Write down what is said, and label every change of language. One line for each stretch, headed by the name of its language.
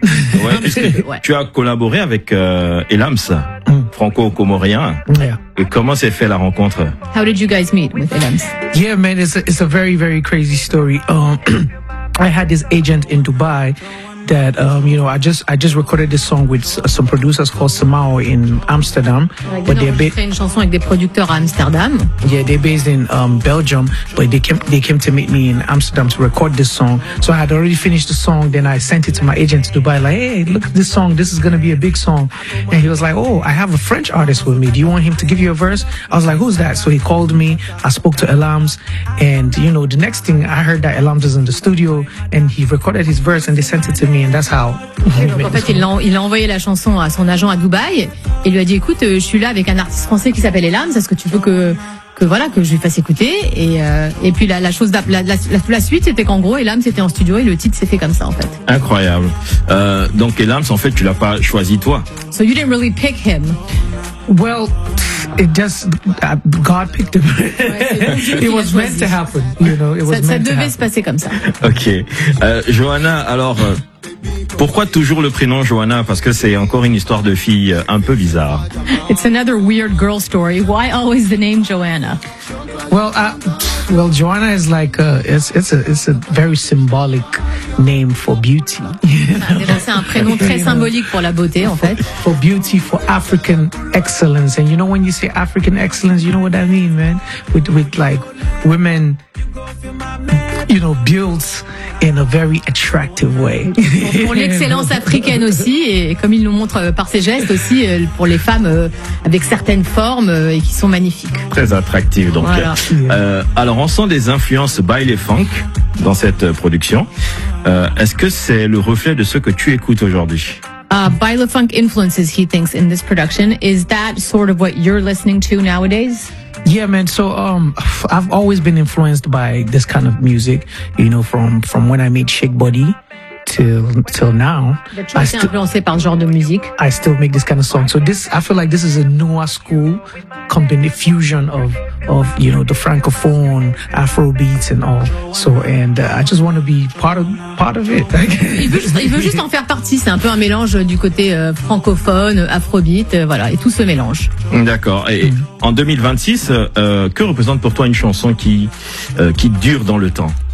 French: Ouais, puisque tu as collaboré avec Elams, franco-comorien.
English: Yeah.
French: Et comment s'est fait la rencontre?
English: How did you guys meet with Elams? Yeah, man, it's a very, very crazy story. I had this agent in Dubai that, you know, I just recorded this song with some producers called Samao in Amsterdam. But they're based.
French: Une chanson avec des producteurs à Amsterdam.
English: Yeah, they're based in Belgium, but they came to meet me in Amsterdam to record this song. So I had already finished the song, then I sent it to my agent in Dubai, like, hey, look at this song, this is gonna be a big song. And he was like, oh, I have a French artist with me, do you want him to give you a verse? I was like, who's that? So he called me, I spoke to Elams, and you know, the next thing I heard that Elams is in the studio, and he recorded his verse, and they sent it to me, and that's how.
French: En fait, il a envoyé la chanson à son agent à Dubaï et lui a dit, écoute, je suis là avec un artiste français qui s'appelle Elams, est-ce que tu veux que voilà, que je lui fasse écouter? Et puis la suite, c'était qu'en gros, Elams était en studio et le titre s'est fait comme ça, en fait. Incroyable. Donc Elams, en fait, tu l'as pas choisi toi.
English: So you didn't really pick him. Well, it just God picked him. It was meant to happen, you know. It was meant
French: ça devait
English: to
French: se passer comme ça. Ok, Johanna. Alors, pourquoi toujours le prénom Johanna? Parce que c'est encore une histoire de fille un peu bizarre.
English: It's another weird girl story. Why always the name Johanna? Well, Johanna is like it's a very symbolic name for beauty.
French: C'est un prénom très symbolique pour la beauté, en fait.
English: For beauty, for African excellence, and you know when you say African excellence, you know what I mean, man. With like women, you know, built in a very attractive way.
French: Pour l'excellence africaine aussi, et comme il nous montre par ses gestes aussi, pour les femmes avec certaines formes et qui sont magnifiques. Très attractives, donc. Voilà. Alors, on sent des influences baile et funk dans cette production. Est-ce que c'est le reflet de ce que tu écoutes aujourd'hui?
English: Baile funk influences, he thinks, in this production. Is that sort of what you're listening to nowadays? Yeah, man. So, I've always been influenced by this kind of music, you know, from when I made Shake Body till now.
French: Tu as été influencé par ce genre de musique?
English: I still make this kind of song. So this, I feel like this is a newer school company fusion of you know, the francophone afro beats and all. So, and I just want to be part of it.
French: Il veut juste en faire partie. C'est un peu un mélange du côté francophone afrobeat, voilà, et tout se mélange. D'accord. Et en 2026, que représente pour toi une chanson qui dure dans le temps?